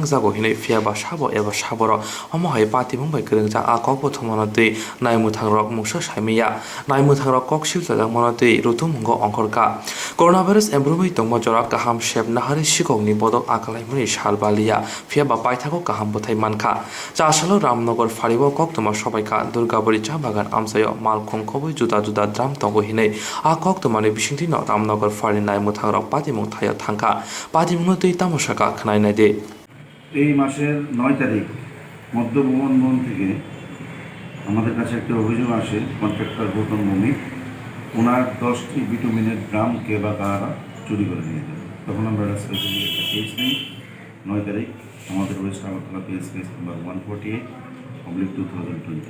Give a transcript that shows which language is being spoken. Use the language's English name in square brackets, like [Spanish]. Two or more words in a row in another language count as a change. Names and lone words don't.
[Kok Borok] जागो हिनै फियाबा साबो एबा साबर हमहाय पाथिमं बाय गोरोंजा आकक बथमानतै नायमुथांरक मुसा सायमिया नायमुथांरक कक्सिल जाजां मनतै रुतुमंग अंखरका कोरोना भाइरास एमब्रुमै तंग जरा गाहाम सेब नाहारि सिगंनि बदक आकलायमनि सालबालिया फियाबा पाइथाको गाहाम बथाय मानखा चासालो रामनगर फारिब कक्तमा सबायका दुर्गापुरी चा बागान आमसायो मालखं खबै जुदा जुदा द्राम तंग हिनै आकक माने बिसिंथिन रामनगर फारि नायमुथांरक पातिमुं थाया थांखा पातिमुंनो तै तामसाका खनायनाय दे [Bangla] এই মাসের 9 তারিখ মধ্যভুবন থেকে আমাদের কাছে একটা অভিযোগ আসে কন্ট্রাক্টর গৌতম ভূমি ওনার 10টি বিটুমিনের ড্রাম কে বা কারা চুরি করে নিয়ে যায়। তখন আমরা স্পেশালি একটা কেস নিই 9 তারিখ আমাদের ওয়েস্ট আগরতলা [English] case number [Bangla] 148/2020।